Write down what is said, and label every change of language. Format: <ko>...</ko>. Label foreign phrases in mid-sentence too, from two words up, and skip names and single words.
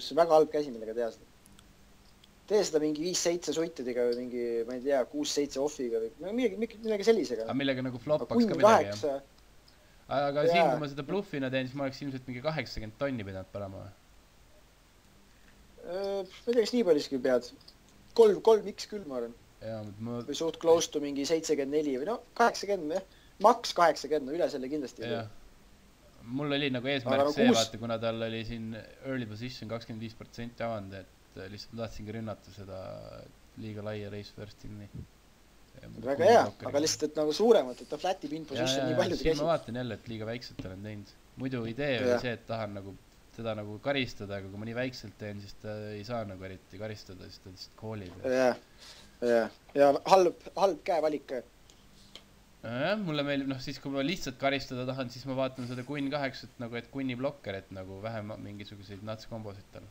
<et>See on väga halb käsi, millega teha seda. Tee seda mingi 5-7 suitedega või mingi, ma ei tea, 6-7 offiga või midagi sellisega. Aga millega nagu floppaks ka midagi, jah? Aga siin, kui ma seda bluffina teen, siis ma oleks ilmselt mingi 80 tonni pidanud parama. Ma ei tea, kas nii palju isegi pead. 3x küll, ma arvan. Või suht</et> <en>close to</en> <et>mingi 74 või no 80, jah. Max 80, no üle selle kindlasti. Mul oli nagu eesmärk see, vaata, kuna tal oli siin</et> <en>early position</en> <et>25% avanud, et lihtsalt tahtsingi rünnata seda liiga laia</et> <en>race first'ini.</en> <et>Väga hea, aga lihtsalt, et nagu suuremat, et ta flatib</et> <en>in position</en> <et>nii paljude käsi. Siin ma vaatan jälle, et liiga väikselt olen teinud. Muidu idee oli see, et tahan nagu teda nagu karistada, aga kui ma nii väikselt teen, siis ta ei saa nagu eriti karistada, siis ta lihtsalt koolib. Ja halb käevalik. Mulle meeldib, siis kui ma lihtsalt karistada tahan, siis ma vaatan seda Queen 8, nagu et Queeni blokker, et nagu vähem mingisuguseid nuts kombosid tal.</et>